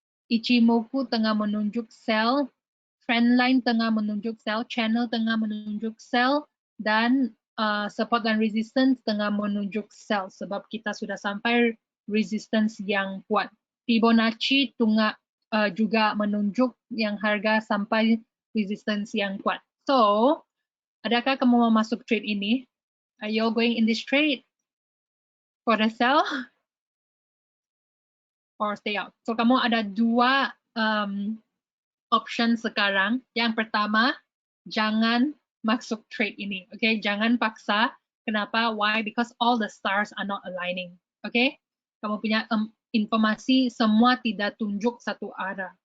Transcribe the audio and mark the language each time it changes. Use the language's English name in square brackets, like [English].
[Malay] Ichimoku tengah menunjuk sell, trendline tengah menunjuk sell, channel tengah menunjuk sell, dan support dan resistance tengah menunjuk sell sebab kita sudah sampai resistance yang kuat. Fibonacci juga menunjuk yang harga sampai resistance yang kuat. So, adakah kamu mau masuk trade ini? [English] Are you going in this trade for the sell or stay out? [Malay] So, kamu ada dua option sekarang. Yang pertama, jangan masuk trade ini. [English] Okay, [Malay] jangan paksa. Kenapa? [English] Why? Because all the stars are not aligning. [Malay] Okay, kamu punya informasi semua tidak tunjuk satu arah.